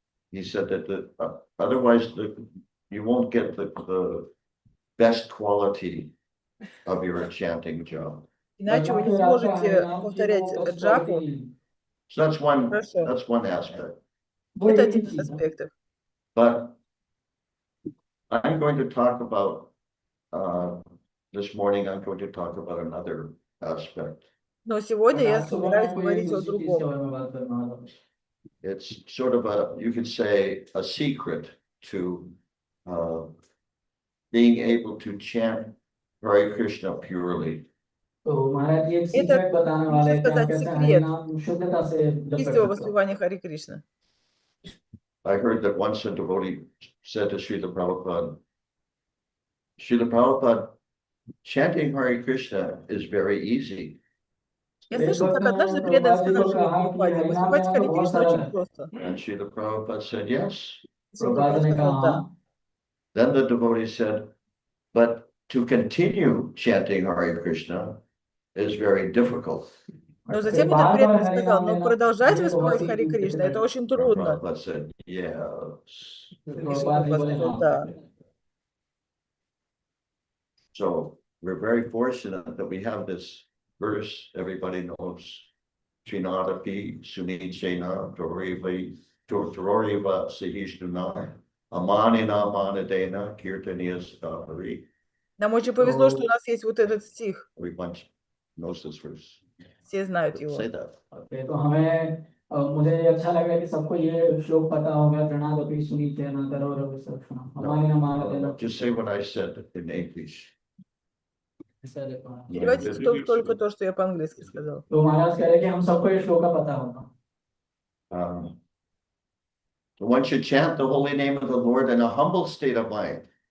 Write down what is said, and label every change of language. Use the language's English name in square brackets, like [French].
[English] He said that otherwise you won't get the best quality of your chanting japa. [Russian] Иначе вы не сможете повторять джапу. [English] So that's one aspect. [Russian] Это один из аспектов. [English] But I'm going to talk about this morning. I'm going to talk about another aspect. [Russian] Но сегодня я собираюсь говорить о другом. [English] It's sort of you could say, a secret to being able to chant Hare Krishna purely. [Russian] Это, можно сказать, секрет чистого воспевания Харе Кришна. [English] I heard that once a devotee said to Srila Prabhupada, chanting Hare Krishna is very easy. [Russian] Я слышал, как однажды преданный сказал Шриле Прабхупаде, воспевать Харе Кришна очень просто. [English] And Srila Prabhupada said, yes. [Russian] Шрила Прабхупада сказал, да. [English] Then the devotee said, but to continue chanting Hare Krishna is very difficult. [Russian] Но затем этот преданный сказал, но продолжать воспевать Харе Кришна, это очень трудно. [English] Prabhupada said, yes. [Russian] И Шрила Прабхупада сказал, да. [English] So we're very fortunate that we have this verse everybody knows. [Sanskrit] Srinadapi Sunijena Tororiva Sihishnuna Amanina Manadena Kirtaniyas Hari. [Russian] Нам очень повезло, что у нас есть вот этот стих. [English] Everyone knows this verse. [Russian] Все знают его. [English] Say that. [Hindi] Okay, तो हमें मुझे अच्छा लगा कि सबको ये श्लोक पता होगा प्रणा सुनीते न करो रवि सक्षण हमारे हमारे [English] Just say what I said in English. [Russian] Переводите только то, что я по-английски сказал. [Hindi] तो महाराज कह रहे कि हम सबको ये श्लोक का पता होगा. [English] One should chant the holy name of the Lord in a humble state of mind.